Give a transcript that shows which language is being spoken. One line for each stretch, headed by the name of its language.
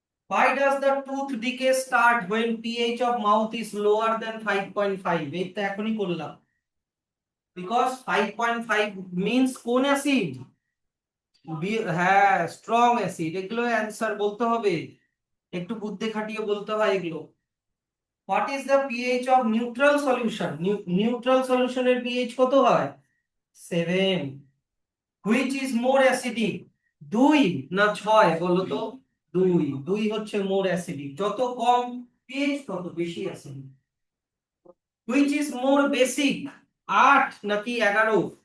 English: Why does the tooth decay start when pH of mouth is lower than 5.5?
Bangla: এই তো এখনই করলাম,
English: because 5.5 means
Bangla: কোন অ্যাসিড? হ্যাঁ, স্ট্রং অ্যাসিড, এগুলো অ্যান্সার বলতে হবে, একটু বুদ্ধি খাটিয়ে বলতে হয় এগুলো।
English: What is the pH of neutral solution?
Bangla: Neutral solution এর pH কত হয়? 7.
English: Which is more acidic? 2
Bangla: না 6 বলো তো? 2, 2 হচ্ছে মোর অ্যাসিডিক, যত কম pH তত বেশি acidic.
English: Which is more basic? 8 নাকি 11?